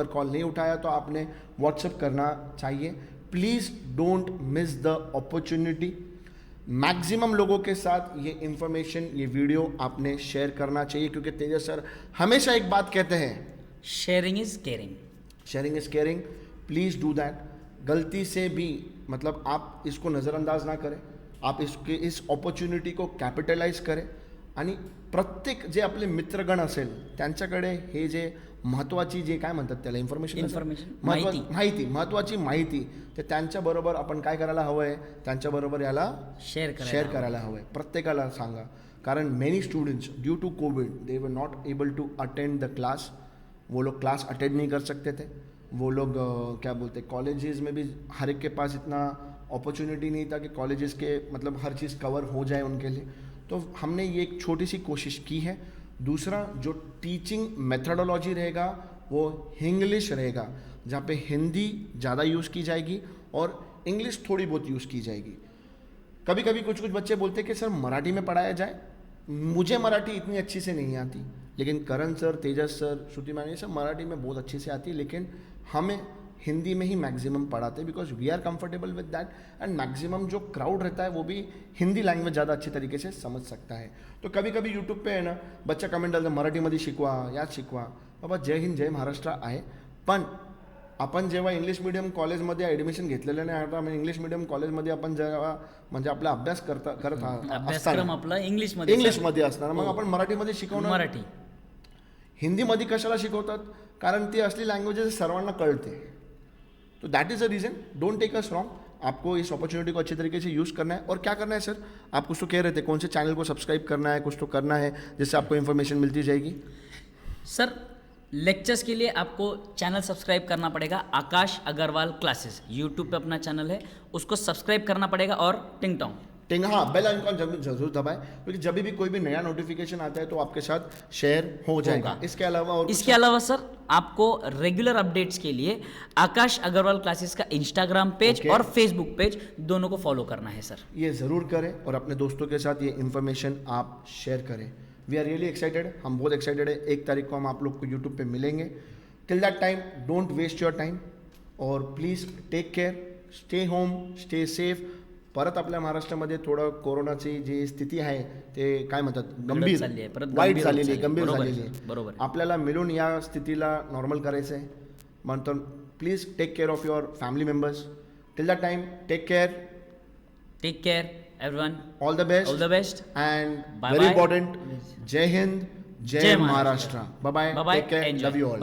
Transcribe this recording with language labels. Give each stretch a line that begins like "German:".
Hindi: अगर कॉल नहीं उठाया तो आपने व्हाट्सएप करना चाहिए।
English: Please don't miss the opportunity.
Hindi: Maximum लोगों के साथ ये इंफॉर्मेशन, ये वीडियो आपने शेयर करना चाहिए, क्योंकि तेजस सर हमेशा एक बात कहते हैं,
English: Sharing is caring. Sharing is caring. Please do that.
Hindi: गलती से भी मतलब आप इसको नज़रअंदाज ना करें, आप इस अपॉर्च्युनिटी को कॅपिटलाइज करें
Marathi: आणि प्रत्येक जे आपले मित्रगण असेल त्यांच्याकडे हे जे महत्त्वाची जे काय म्हणतात त्याला माहिती महत्त्वाची माहिती ते त्यांच्याबरोबर आपण काय करायला हवं आहे, त्यांच्याबरोबर याला शेअर करायला हवं आहे। प्रत्येकाला सांगा, कारण
English: Many students due to covid they were not able to attend the class.
Hindi: वो लोग क्लास अटेंड नहीं कर सकते थे। वो लोग क्या बोलते कॉलेजेस में भी हर एक के पास इतना अपॉर्चुनिटी नहीं था कि कॉलेजेस के मतलब हर चीज़ कवर हो जाए उनके लिए। तो हमने ये एक छोटी सी कोशिश की है। दूसरा जो टीचिंग मेथडोलॉजी रहेगा वो इंग्लिश रहेगा, जहाँ पे हिंदी ज़्यादा यूज़ की जाएगी और इंग्लिश थोड़ी बहुत यूज़ की जाएगी। कभी कभी कुछ बच्चे बोलते हैं कि सर मराठी में पढ़ाया जाए। मुझे मराठी इतनी अच्छी से नहीं आती, लेकिन करण सर, तेजस सर, श्रुति मैम ये सब मराठी में बहुत अच्छे से आती है, लेकिन हमें हिंदी में ही मैक्सिमम पढ़ाते हैं
English: Because we are comfortable with that.
Hindi: And maximum जो क्राउड रहता है वो भी हिंदी लँग्वेज ज़्यादा अच्छी तरीके से समझ सकता है।
Marathi: तो कभी कभी यूट्यूब पे है ना बच्चा कमेंट डालतं मराठीमध्ये शिकवा, यात शिकवा। बाबा जय हिंद जय महाराष्ट्र आहे, पण आपण जेव्हा इंग्लिश मिडियम कॉलेजमध्ये ॲडमिशन घेतलेलं नाही, आता इंग्लिश मिडियम कॉलेजमध्ये आपण जेव्हा म्हणजे आपला अभ्यास करत अभ्यासक्रम आपला इंग्लिशमध्ये असताना मग आपण मराठीमध्ये शिकवणार, मराठी हिंदीमध्ये कशाला शिकवतात? कारण ती असली लँग्वेजेस सर्वांना कळते।
English: तो that is the reason. Don't take us wrong.
Hindi: आपको इस अपॉर्चुनिटी को अच्छे तरीके से यूज़ करना है। और क्या करना है सर, आप कुछ तो कह रहे थे, कौन से चैनल को सब्सक्राइब करना है, कुछ तो करना है जिससे आपको इन्फॉर्मेशन मिलती जाएगी। सर लेक्चर्स के लिए आपको चैनल सब्सक्राइब करना पड़ेगा, आकाश अग्रवाल क्लासेस यूट्यूब पे अपना चैनल है, उसको सब्सक्राइब करना पड़ेगा। और टिंग टोंग हाँ बेल आइकॉन जरूर दबाएं, क्योंकि जब भी कोई भी नया नोटिफिकेशन आता है तो आपके साथ शेयर हो जाएगा। इसके अलावा सर आपको रेगुलर अपडेट्स के लिए आकाश अग्रवाल क्लासेस का इंस्टाग्राम पेज और फेसबुक पेज दोनों को फॉलो करना है सर। ये ज़रूर करें और अपने दोस्तों के साथ ये इन्फॉर्मेशन आप शेयर करें।
English: we are really excited,
Hindi: हम बहुत एक्साइटेड है। 1 तारीख को हम आप लोग को यूट्यूब पे मिलेंगे।
English: Till that time don't waste your time और please take care, stay home, stay safe.
Marathi: परत आपल्या महाराष्ट्रामध्ये थोडं कोरोनाची जी स्थिती आहे ते काय म्हणतात गंभीर झालेली आहे। बरोबर आपल्याला मिळून या स्थितीला नॉर्मल करायचं आहे। म्हणतो
English: Please take care of your family members. Till that time take care everyone, all the best and very important, जय हिंद जय Maharashtra. Bye bye, take care, love you all.